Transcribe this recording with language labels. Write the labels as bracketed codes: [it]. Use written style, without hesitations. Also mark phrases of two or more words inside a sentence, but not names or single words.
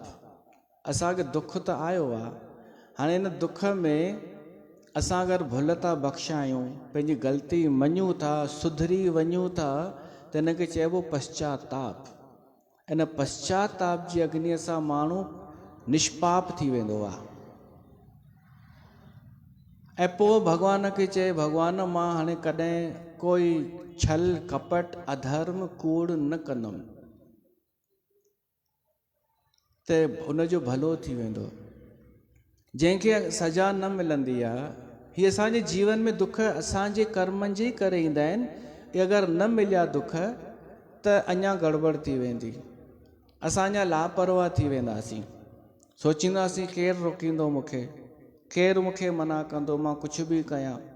[sd] असांखे दुख त आयो आहे, हाणे इन दुख में असां अगरि भुल था बख़्शायूं, पंहिंजी ग़लती मञूं था, सुधरी वञूं था, त हिनखे चइबो पश्चाताप। इन पश्चाताप जी अग्नीअ सां माण्हू निष्पाप थी वेंदो आहे ऐं पोइ भॻवान खे चए भॻवान मां हाणे कॾहिं कोई छल कपट अधर्म कूड़ न कंदुमि त उनजो भलो थी वेंदो। जंहिंखे सजा न मिलंदी आहे, हीअ असांजे जीवन में दुख असांजे कर्मनि जे करे ईंदा आहिनि। कि अगरि न मिलिया दुख त अञा गड़बड़ थी वेंदी, असां अञा लापरवाह थी वेंदासीं, सोचींदासीं केरु रोकींदो मूंखे, केरु मूंखे मना कंदो, मां कुझु बि कयां।